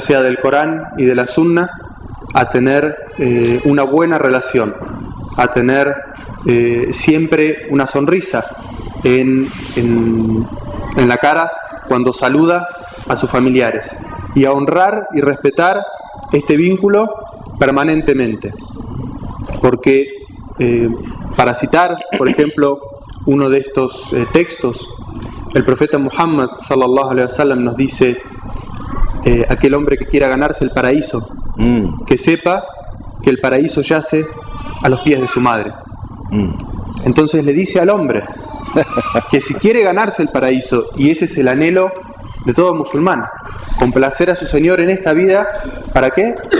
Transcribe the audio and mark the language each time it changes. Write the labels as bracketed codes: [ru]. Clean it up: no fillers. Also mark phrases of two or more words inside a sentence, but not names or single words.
[es] sea del Corán y de la Sunna, a tener una buena relación, a tener siempre una sonrisa en la cara cuando saluda a sus familiares, y a honrar y respetar este vínculo permanentemente. Porque para citar, por ejemplo, uno de estos textos, el profeta Muhammad [ar] صلى الله عليه وسلم [es] nos dice: aquel hombre que quiera ganarse el paraíso, que sepa que el paraíso yace a los pies de su madre. Entonces le dice al hombre que si quiere ganarse el paraíso, y ese es el anhelo de todo musulmán, complacer a su Señor en esta vida, ¿para qué?